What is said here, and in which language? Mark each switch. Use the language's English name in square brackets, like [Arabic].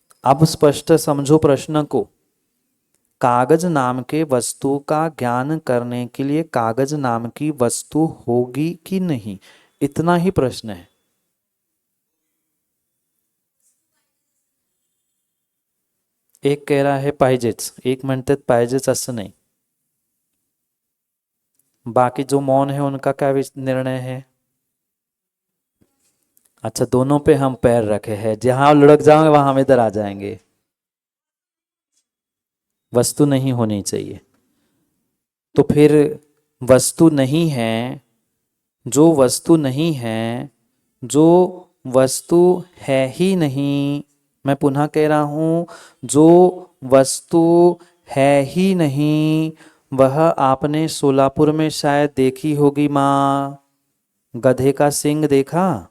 [Hindi] अब स्पष्ट समझो प्रश्न को। कागज नाम के वस्तु का ज्ञान करने के लिए कागज नाम की वस्तु होगी कि नहीं, इतना ही प्रश्न है। एक कह रहा है [Marathi] पाहिजेच, एक म्हणतात पाहिजेच असं नाही। [Hindi] बाकी जो मौन है उनका क्या निर्णय है? अच्छा, दोनों पे हम पैर रखे हैं, जहां लुढ़क जाओगे वहां हम इधर आ जाएंगे। वस्तु नहीं होनी चाहिए, तो फिर वस्तु नहीं है, जो वस्तु नहीं है, जो वस्तु है ही नहीं, मैं पुनः कह रहा हूं, जो वस्तु है ही नहीं, वह आपने सोलापुर में शायद देखी होगी माँ, गधे का सिंग देखा?